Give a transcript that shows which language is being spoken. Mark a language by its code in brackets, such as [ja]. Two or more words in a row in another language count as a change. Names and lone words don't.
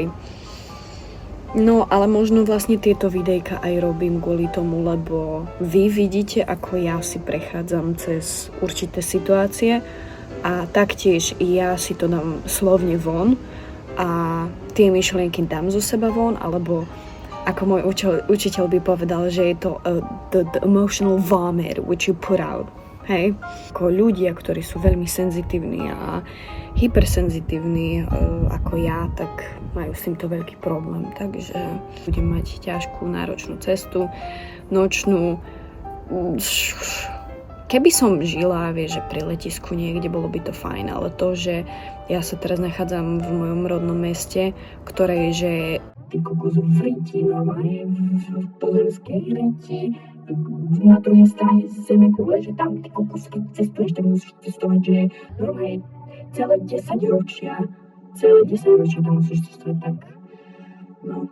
[sk] No, ale možno vlastne tieto videjka aj robím kvôli tomu, lebo vy vidíte, ako ja si prechádzam cez určité situácie a taktiež ja si to dám slovne von a tie myšlienky dám zo seba von, alebo ako môj učiteľ by povedal, že je to [en] the emotional vomit which you put out. [sk] Hej, ako ľudia, ktorí sú veľmi senzitívni a hypersenzitívni ako ja, tak majú s týmto veľký problém. Takže budem mať ťažkú, náročnú cestu, nočnú. Keby som žila, vieš, že pri letisku niekde, bolo by to fajn, ale to, že ja sa teraz nachádzam v mojom rodnom meste, ktoré je, že ty kokos v riti, normálne v pozemskej riti, na druhej strane zeme kule, že tam ty kokos, keď cestuješ, tak musíš cestovať, že normálne celé 10 ročia tam musíš cestovať, tak no.